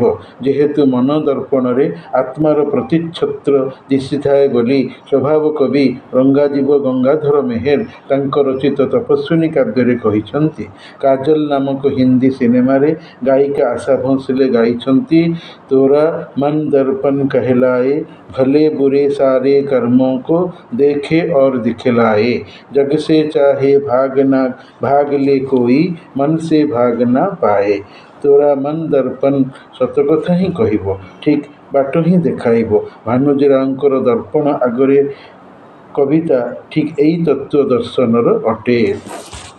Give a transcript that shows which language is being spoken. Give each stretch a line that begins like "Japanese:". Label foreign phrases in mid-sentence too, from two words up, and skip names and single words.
Odia: ଯେହେତୁ ମନ ଦର୍ପଣରେ ଆତ୍ମାର ପ୍ରତିଛତ୍ର ଦିଶିଥାଏ ବୋଲି ସ୍ୱଭାବ କବି ରଙ୍ଗାଜୀବ ଗଙ୍ଗାଧର ମେହେର ତାଙ୍କ ରଚିତ ତପସ୍ୱିନୀ କାବ୍ୟରେ କହିଛନ୍ତି। କାଜଲ ନାମକ ହିନ୍ଦୀ ସିନେମାରେ ଗାୟିକା ଆଶା ଭୋଁସଲେ ଗାଇଛନ୍ତି
Hindi: तोरा मन दर्पण कहलाए, भले बुरे सारे कर्मों को देखे और दिखलाए, जग से चाहे भाग ले कोई, मन से भाग ना पाए।
Odia: ତୋରା ମନ ଦର୍ପଣ ସତ କଥା ହିଁ କହିବ, ଠିକ୍ ବାଟ ହିଁ ଦେଖାଇବ। ଭାନୁଜୀ ରାଓଙ୍କର ଦର୍ପଣ ଆଗରେ କବିତା ଠିକ୍ ଏଇ ତତ୍ତ୍ୱ ଦର୍ଶନର ଅଟେ।